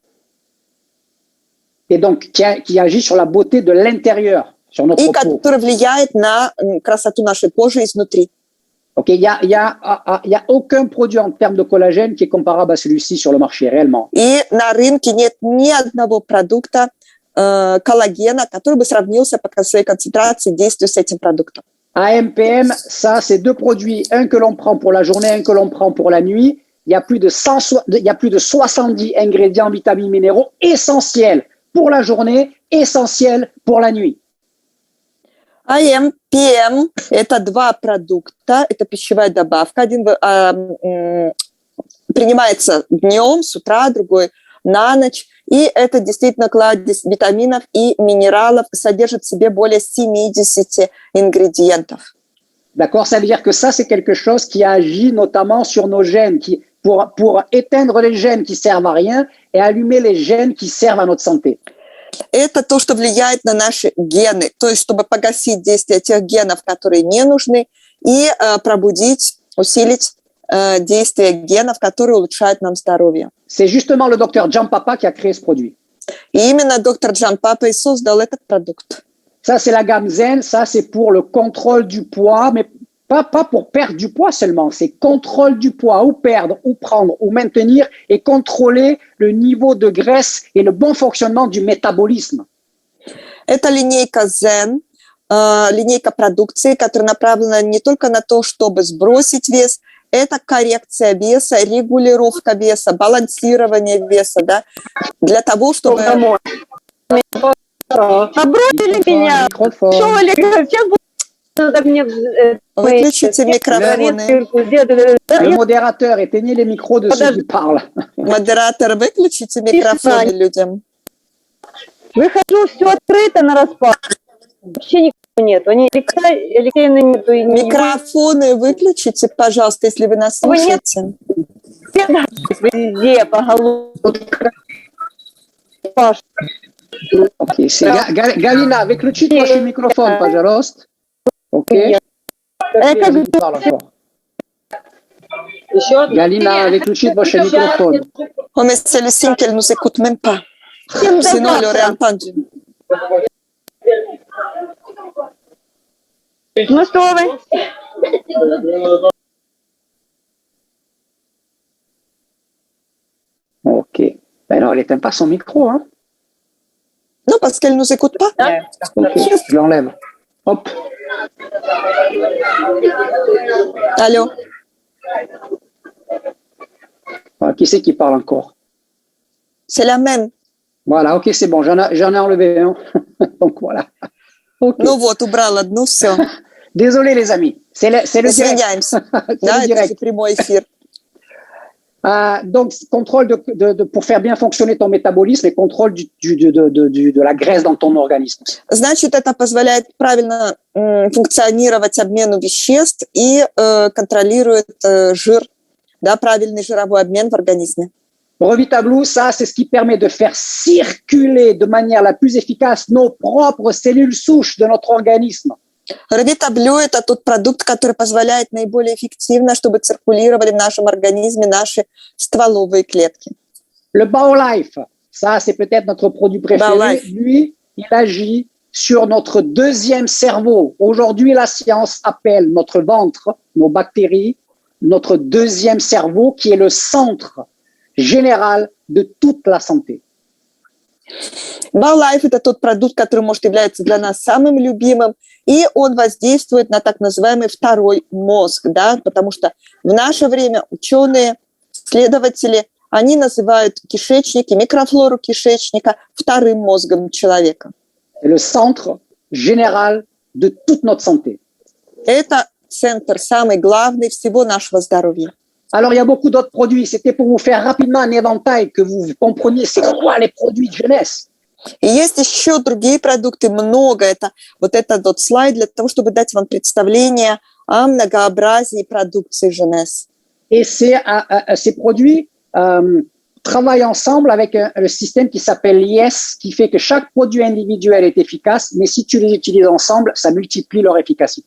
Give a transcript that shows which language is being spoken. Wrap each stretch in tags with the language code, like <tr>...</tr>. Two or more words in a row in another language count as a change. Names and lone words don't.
<fr>Et donc, qui agit sur la beauté de l'intérieur, sur notre peau. peau.</fr> <ru>И который влияет на красоту нашей кожи изнутри.</ru> <fr>Ok, il y a aucun produit en termes de collagène qui est comparable à celui-ci sur le marché, réellement.</fr> <ru>И на rynке нет ни одного продукта коллагена, который бы сравнился по своей концентрации действия с этим продуктом.</ru> <fr>AMPM, ça, c'est 2 produits, un que l'on prend pour la journée, un que l'on prend pour la nuit. Il y a plus de 70 ingrédients, vitamines, minéraux essentiels pour la journée, essentiels pour la nuit.</fr> <ru>АМ, ПМ – это два продукта, это пищевая добавка. Один принимается днем, с утра, другой на ночь. И это действительно кладезь витаминов и минералов, содержит в себе более 70 ингредиентов.</ru> <fr>D'accord, ça veut dire que ça, c'est quelque chose qui agit notamment sur nos gènes, pour éteindre les gènes qui servent à rien et allumer les gènes qui servent à notre santé.</fr> <ru>Это то, что влияет на наши гены, то есть чтобы погасить действие тех генов, которые не нужны, и пробудить, усилить действие генов, которые улучшают нам здоровье.</ru> <fr>C'est justement le docteur John Papa qui a créé ce produit.</fr> <ru>И именно доктор Джон Папа и создал этот продукт.</ru> <fr>Ça, c'est la gamme Zen. Ça, c'est pour le contrôle du poids, mais pas pour perdre du poids seulement. C'est contrôle du poids, ou perdre, ou prendre, ou maintenir, et contrôler le niveau de graisse et le bon fonctionnement du métabolisme.</fr> <ru>Это линейка Zen, линейка продукции, которая направлена не только на то, чтобы сбросить вес, это коррекция веса, регулировка веса, балансирование веса, да, для того, чтобы... Забросили меня. Что, Олег, сейчас надо мне... Выключите микрофоны.</ru> <fr>Le modérateur, éteignez les micros de ceux qui parlent.</fr> <ru>Модератор, выключите микрофоны людям. Выхожу, все открыто на распад. Вообще никого нет. Алексеевны нету. Микрофоны выключите, пожалуйста, если вы нас слушаете. Везде, по голову. Паш.</ru> <fr>Ok, c'est Galina,</fr> <ru>выключите ваш микрофон, пожалуйста. Ok. Galina, выключите ваш microphone.</ru> <fr>Oh, mais c'est le signe qu'elle nous écoute même pas. Sinon, elle aurait entendu.</fr> <ru>Ну что вы?</ru> <fr>Ok. Ben non, elle n'éteint pas son micro, hein. Non, parce qu'elle nous écoute pas. Ok, je l'enlève. Hop. Allô? Voilà, qui c'est qui parle encore? C'est la même. Voilà, ok, c'est bon, j'en ai enlevé un. Donc voilà. Okay.</fr> <ru>Ну вот, убрал одну, все.</ru> <fr>Désolé les amis, c'est le direct.</fr> <ru>Извиняемся. Да, это же прямой эфир.</ru> <fr>Donc, contrôle pour faire bien fonctionner ton métabolisme et contrôle de la graisse dans ton organisme.</fr> <ru>Значит, это позволяет правильно функционировать обмену веществ и контролирует жир, да, правильный жировой обмен в организме.</ru> <fr>Revitablou, ça, c'est ce qui permet de faire circuler de manière la plus efficace nos propres cellules souches de notre organisme.</fr> <ru>Revitablou – это тот продукт, который позволяет наиболее эффективно, чтобы циркулировали в нашем организме наши стволовые клетки.</ru> <fr>Le BioLife, ça, c'est peut-être notre produit préféré. Lui, il agit sur notre deuxième cerveau. Aujourd'hui, la science appelle notre ventre, nos bactéries, notre deuxième cerveau, qui est le centre général de toute la santé.</fr> <ru>BioLife – это тот продукт, который может являться для нас самым любимым, и он воздействует на так называемый второй мозг, да, потому что в наше время ученые, исследователи, они называют кишечник и микрофлору кишечника вторым мозгом человека.</ru> <fr>Le centre général de toute notre santé.</fr> <ru>Это центр самый главный всего нашего здоровья.</ru> <fr>Alors, il y a beaucoup d'autres produits. C'était pour vous faire rapidement un éventail, que vous compreniez c'est quoi les produits de jeunesse.</fr> <ru>И есть еще другие продукты, много. Это вот этот вот слайд для того, чтобы дать вам представление о многообразии продукции Jeunesse.</ru> <fr>Et ces produits travaillent ensemble avec le système qui s'appelle YES, qui fait que chaque produit individuel est efficace, mais si tu les utilises ensemble, ça multiplie leur efficacité.</fr>